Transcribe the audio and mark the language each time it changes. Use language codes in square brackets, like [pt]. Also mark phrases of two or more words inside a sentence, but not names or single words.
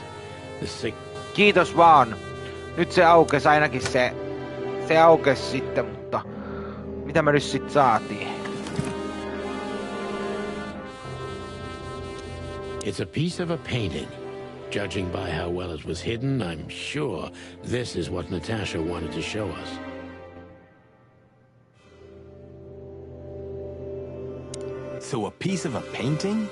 [fi] Kiitos vaan. Nyt se aukes ainakin se aukes sitten, mutta mitä me nyt sit saatiin? [en] It's a piece of a painting. Judging by how well it was hidden, I'm sure this is what Natasha wanted to show us. So a piece of a painting?